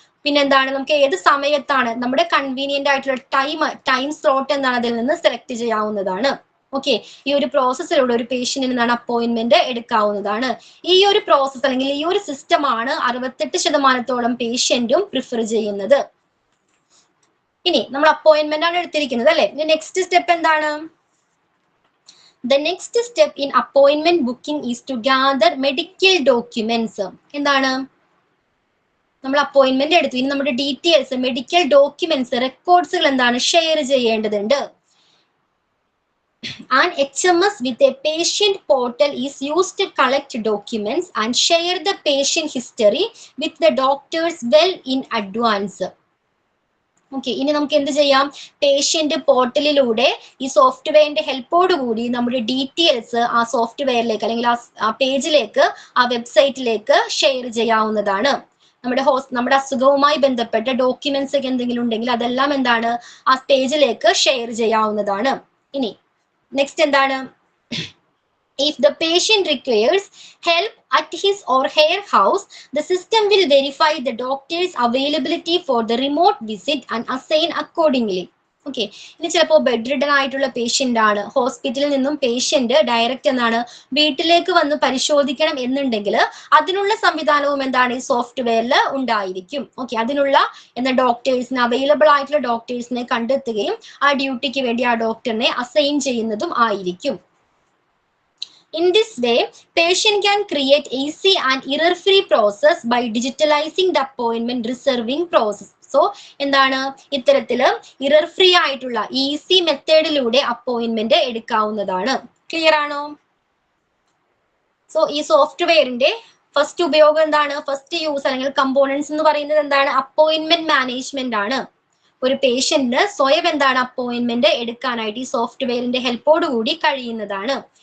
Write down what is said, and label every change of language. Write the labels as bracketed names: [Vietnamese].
[Malayalam] പിന്നെ എന്താണ് നമുക്ക് ഏത് സമയത്താണ് നമ്മുടെ കൺവീനിയന്റ് ആയിട്ടുള്ള ടൈം സ്ലോട്ട് എന്താണ് അതിൽ നിന്ന് സെലക്ട് ചെയ്യാവുന്നതാണ്. ഓക്കെ, ഈ ഒരു പ്രോസസ്സിലൂടെ ഒരു പേഷ്യന്റിന് എന്താണ് അപ്പോയിന്റ്മെന്റ് എടുക്കാവുന്നതാണ്. ഈ ഒരു പ്രോസസ്സ് അല്ലെങ്കിൽ ഈ ഒരു സിസ്റ്റമാണ് 68% പേഷ്യന്റും പ്രിഫർ ചെയ്യുന്നത്. ഇനി നമ്മൾ അപ്പോയിന്റ്മെന്റ് ആണ് എടുത്തിരിക്കുന്നത് അല്ലെ. നെക്സ്റ്റ് സ്റ്റെപ്പ് എന്താണ്? [English] The next step in appointment booking is to gather medical documents. [Malayalam] എന്താണ്? നമ്മൾ അപ്പോയിന്റ്മെന്റ് എടുത്തു, ഇനി നമ്മുടെ ഡീറ്റെയിൽസ് മെഡിക്കൽ ഡോക്യുമെന്റ്സ് റെക്കോർഡ്സുകൾ എന്താണ് ഷെയർ ചെയ്യേണ്ടതുണ്ട്. [English] An HMS with a patient portal is used to collect documents and share the patient history with the doctors well in advance. [Malayalam] Okay, ഇനി നമുക്ക് എന്ത് ചെയ്യാം? പേഷ്യന്റ് പോർട്ടലിലൂടെ ഈ സോഫ്റ്റ്വെയറിന്റെ ഹെൽപ്പോട് കൂടി നമ്മുടെ ഡീറ്റെയിൽസ് ആ സോഫ്റ്റ്വെയറിലേക്ക് അല്ലെങ്കിൽ ആ പേജിലേക്ക് ആ വെബ്സൈറ്റിലേക്ക് ഷെയർ ചെയ്യാവുന്നതാണ്. നമ്മുടെ അസുഖവുമായി ബന്ധപ്പെട്ട ഡോക്യുമെന്റ്സ് ഒക്കെ എന്തെങ്കിലും ഉണ്ടെങ്കിൽ അതെല്ലാം എന്താണ് ആ പേജിലേക്ക് ഷെയർ ചെയ്യാവുന്നതാണ്. ഇനി നെക്സ്റ്റ് എന്താണ്? [English] If the patient requires help at his or her house, the system will verify the doctor's availability for the remote visit and assign accordingly. [Malayalam] Okay, ഇനി ചിലപ്പോൾ ബെഡ് റിഡൻ ആയിട്ടുള്ള പേഷ്യന്റ് ആണ്, ഹോസ്പിറ്റലിൽ നിന്നും പേഷ്യന്റ് ഡയറക്റ്റ് എന്താണ് വീട്ടിലേക്ക് വന്ന് പരിശോധിക്കണം എന്നുണ്ടെങ്കിൽ അതിനുള്ള സംവിധാനവും എന്താണ് ഈ സോഫ്റ്റ്വെയറിൽ ഉണ്ടായിരിക്കും. ഓക്കെ, അതിനുള്ള ഡോക്ടേഴ്സിന് അവൈലബിൾ ആയിട്ടുള്ള ഡോക്ടേഴ്സിനെ കണ്ടെത്തുകയും ആ ഡ്യൂട്ടിക്ക് വേണ്ടി ആ ഡോക്ടറിനെ അസൈൻ ചെയ്യുന്നതും ആയിരിക്കും. [English] In this way, patient can create easy and error-free process by digitalizing the appointment reserving process. [Malayalam] So, എന്താണ് ഇത്തരത്തില് ഇറർ ഫ്രീ ആയിട്ടുള്ള ഈസി മെത്തേഡിലൂടെ അപ്പോയിന്റ്മെന്റ് എടുക്കാവുന്നതാണ്. ക്ലിയർ ആണോ? സോ ഈ സോഫ്റ്റ്വെയറിന്റെ ഫസ്റ്റ് ഉപയോഗം എന്താണ്? ഫസ്റ്റ് യൂസ് അല്ലെങ്കിൽ കമ്പോണൻസ് എന്ന് പറയുന്നത് എന്താണ്? അപ്പോയിന്റ്മെന്റ് മാനേജ്മെന്റ് ആണ്. ഒരു പേഷ്യന്റിന് സ്വയം എന്താണ് അപ്പോയിന്റ്മെന്റ് എടുക്കാനായിട്ട് ഈ സോഫ്റ്റ്വെയറിന്റെ ഹെൽപ്പോട് കൂടി കഴിയുന്നതാണ്.